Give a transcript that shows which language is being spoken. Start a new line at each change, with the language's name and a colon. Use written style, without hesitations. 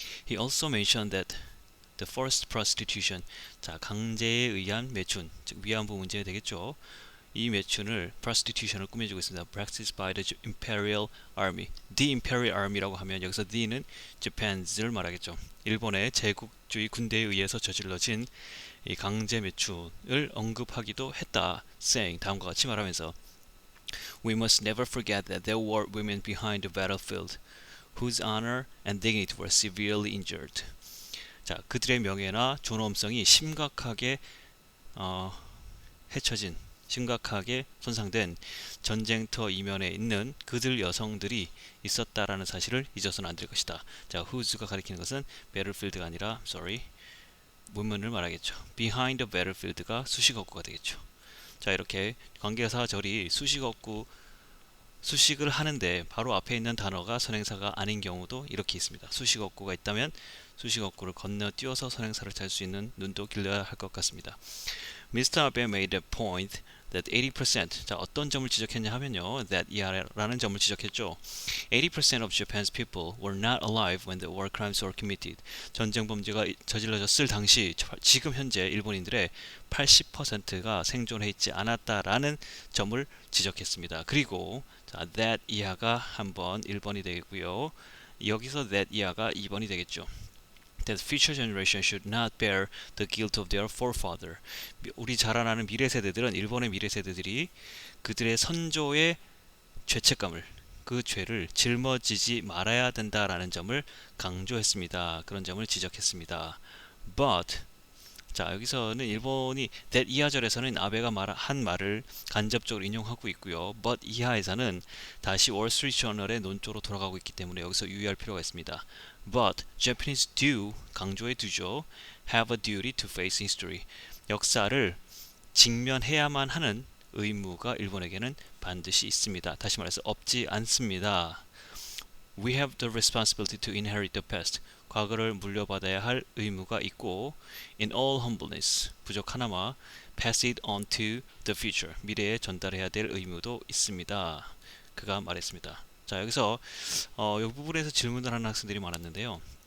English: He also mentioned that the forced prostitution,
Korean: 자 강제에 의한 매춘, 즉 위안부 문제 되겠죠. 이 매춘을 prostitution을 꾸며주고 있습니다.
English: Practiced by the Imperial Army.
Korean: The Imperial Army라고 하면 여기서 the는 Japan's 말하겠죠. 일본의 제국주의 군대에 의해서 저질러진 이 강제 매춘을 언급하기도 했다.
English: saying
Korean: 다음과 같이 말하면서
English: We must never forget that there were women behind the battlefield whose honor and dignity were severely injured.
Korean: 자, 그들의 명예나 존엄성이 심각하게 심각하게 손상된 전쟁터 이면에 있는 그들 여성들이 있었다라는 사실을 잊어서는 안 될 것이다. 자, whose가 가리키는 것은 battlefield가 아니라 women을 말하겠죠. behind the battlefield가 수식어구가 되겠죠. 자, 이렇게 관계사절이 수식을 하는데 바로 앞에 있는 단어가 선행사가 아닌 경우도 이렇게 있습니다. 수식어구가 있다면 수식어구를 건너뛰어서 선행사를 찰 수 있는 눈도 길러야 할 것 같습니다.
English: Mr. Abe made a point that 80%,
Korean: 자 어떤 점을 지적했냐 하면요, that 이하라는 점을 지적했죠.
English: 80% of Japan's people were not alive when the war crimes were committed.
Korean: 전쟁 범죄가 저질러졌을 당시 지금 현재 일본인들의 80%가 생존해 있지 않았다라는 점을 지적했습니다. 그리고 자, that 이하가 한번 1번이 되겠고요. 여기서 that 이하가 2번이 되겠죠.
English: That future generation should not bear the guilt of their forefather.
Korean: 우리 자라나는 일본의 미래 세대들이 그들의 선조의 죄책감을, 그 죄를 짊어지지 말아야 된다라는 점을 강조했습니다. 그런 점을 지적했습니다. But 자, 여기서는 일본이 that 이하절에서는 아베가 한 말을 간접적으로 인용하고 있고요. but 이하에서는 다시 월스트리트저널의 논조로 돌아가고 있기 때문에 여기서 유의할 필요가 있습니다.
English: but Japanese do
Korean: 강조해 두죠.
English: have a duty to face history.
Korean: 역사를 직면해야만 하는 의무가 일본에게는 반드시 있습니다. 다시 말해서 없지 않습니다.
English: We have the responsibility to inherit the past.
Korean: 과거를 물려받아야 할 의무가 있고
English: in all humbleness
Korean: 부족 하나마
English: pass it on to the future
Korean: 미래에 전달해야 될 의무도 있습니다. 그가 말했습니다. 자, 여기서 이 부분에서 질문을 하는 학생들이 많았는데요.